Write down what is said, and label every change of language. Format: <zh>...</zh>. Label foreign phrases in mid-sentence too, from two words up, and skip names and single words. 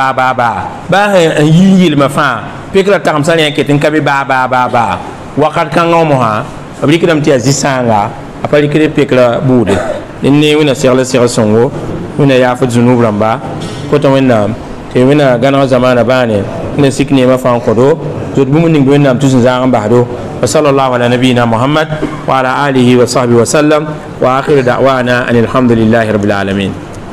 <mos>baa n yi yɩlmã fãa pekra tagemsa rẽ n ket n ka be baa wakat kãngã wã mosã b rɩkdame tɩ yaa zĩ-sãanga a pa rɩkd pekra buude dẽnd ne wẽnna segl sõngo wẽnna yaafd zunub rãmba kota wẽnnaam tɩ wẽnna gãneg zamaana bãane wẽnna sik neemã fãa n kõdo zot bũmb ning wẽnnaam tɩ sẽn zaag n basdo</mos> <ar>وصلى الله على نبينا محمد وعلى آله وصحبه وسلم وآخر دعوانا أن الحمد لله رب العالمين</ar>